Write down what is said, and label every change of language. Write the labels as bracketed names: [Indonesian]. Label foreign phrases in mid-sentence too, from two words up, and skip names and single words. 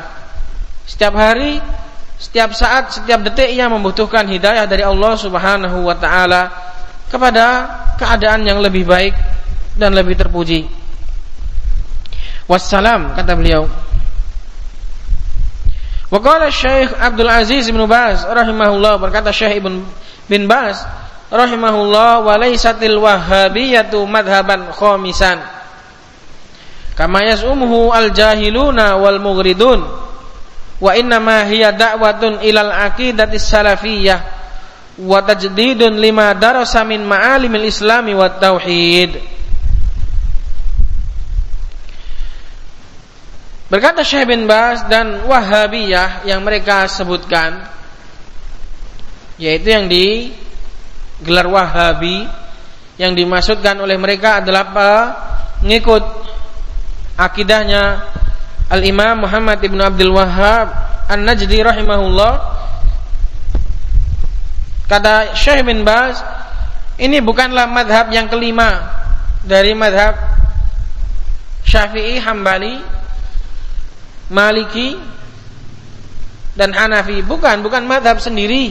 [Indonesian] Setiap hari, setiap saat, setiap detik ia membutuhkan hidayah dari Allah [Arabic] سبحانه وتعالى [Indonesian] kepada keadaan yang lebih baik dan lebih terpuji. Wassalam, kata beliau. [Arabic] وقال Syekh Abdul Aziz bin Baz رحمه الله، berkata Syekh bin Baz رحمه الله، وليست الوهابية مذهباً خامساً كما يزعمه الجاهلون والمغرضون، وإنما هي دعوة إلى العقيدة السلفية وتجديد لما درس من معالم الإسلام والتوحيد. [Indonesian] Berkata Syekh bin Baz, dan Wahhabiyah yang mereka sebutkan, yaitu yang digelar Wahhabi, yang dimaksudkan oleh mereka adalah pengikut akidahnya Al-Imam Muhammad ibn Abdul Wahhab An-Najdi rahimahullah. Kata Syekh bin Baz, ini bukanlah madhab yang kelima dari madhab Syafi'i, Hambali, Maliki dan Hanafi. Bukan madhab sendiri.